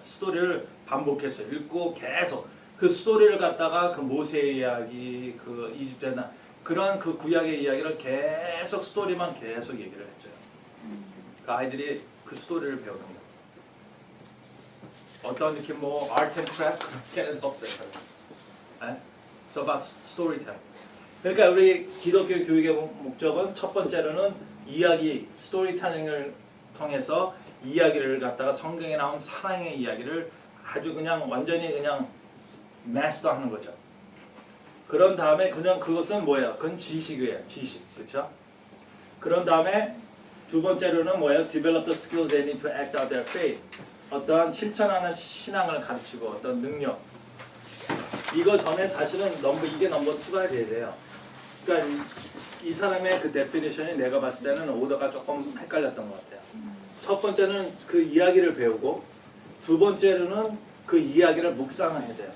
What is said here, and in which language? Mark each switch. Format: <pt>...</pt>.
<ko>스토리를 반복해서 읽고 계속 그 스토리를 갖다가 그 모세의 이야기, 그 이집트나 그런 그 구약의 이야기를 계속 스토리만 계속 얘기를 해줘요. 그 아이들이 그 스토리를 배우는 거예요. 어떤 이렇게 뭐 아트 앤 크래프트 걔는 없어요.</ko> <en>It's about storytelling.</en> <ko>그러니까 우리 기독교 교육의 목적은 첫 번째로는 이야기, 스토리텔링을 통해서 이야기를 갖다가 성경에 나온 사랑의 이야기를 아주 그냥 완전히 그냥 마스터하는 거죠. 그런 다음에 그냥 그것은 뭐예요? 그건 지식이에요. 지식. 그렇죠? 그런 다음에 두 번째로는 뭐예요?</ko> <en>Develop the skills they need to act out their faith.</en> <ko>어떠한 실천하는 신앙을 가르치고 어떤 능력. 이거 전에 사실은 이게 넘버 2가 돼야 돼요. 그러니까 이 사람의 그 데피니션이 내가 봤을 때는 오더가 조금 헷갈렸던 것 같아요. 첫 번째는 그 이야기를 배우고 두 번째로는 그 이야기를 묵상을 해야 돼요.</ko>